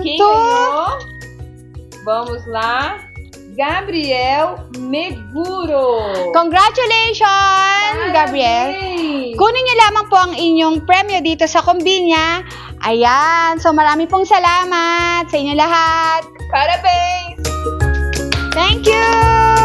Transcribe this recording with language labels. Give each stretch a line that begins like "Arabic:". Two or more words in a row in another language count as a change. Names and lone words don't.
Portuguese: Quem
English: to...
Portuguese: ganhou? Vamos lá. Gabriel Meguro.
English: Congratulations, Gabriel.
Portuguese: Parabéns.
Filipino: Kunin niyo lamang po ang inyong premyo dito sa Kombinya. Ayan. So marami pong salamat sa inyo lahat.
Portuguese: Parabéns.
English: Thank you!